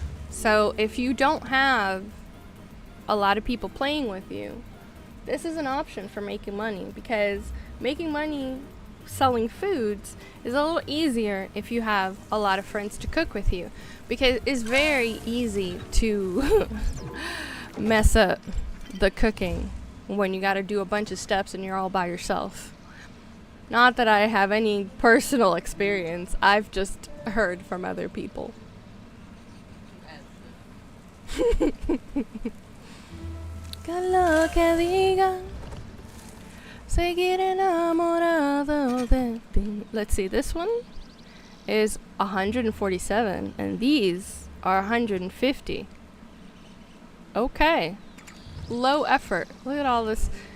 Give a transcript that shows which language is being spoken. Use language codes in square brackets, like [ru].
[en] So if you don't have a lot of people playing with you, this is an option for making money, because making money selling foods is a little easier if you have a lot of friends to cook with you, because it's very easy to mess up the cooking when you got to do a bunch of steps and you're all by yourself. Not that I have any personal experience, I've just heard from other people. [es] Que lo que digan, seguir enamorado de ti. [en] Let's see, this one is 147, and these are 150. Okay. Low effort. Look at all this.